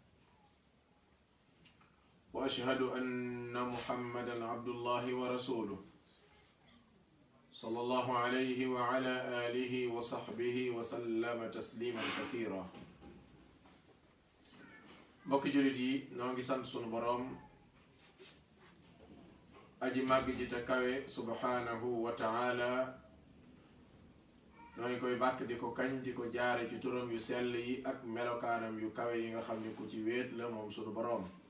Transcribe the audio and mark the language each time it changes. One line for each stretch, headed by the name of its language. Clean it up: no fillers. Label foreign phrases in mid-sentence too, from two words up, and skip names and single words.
Arabic: وأشهد أن محمدا عبد الله ورسوله صلى الله عليه وعلى آله وصحبه وسلم تسليما كثيرا
Wolof: mbokki jullit yi noo ngi sant sunu boroom aji màgg ji te kawe
Arabic: سبحانه وتعالى
Wolof: noo ngi koy bàkk di ko kañ di ko jaare ci turam yu sell yi ak melokaanam yu kawe yi nga xam ne ku ci wéet la moom sunu boroom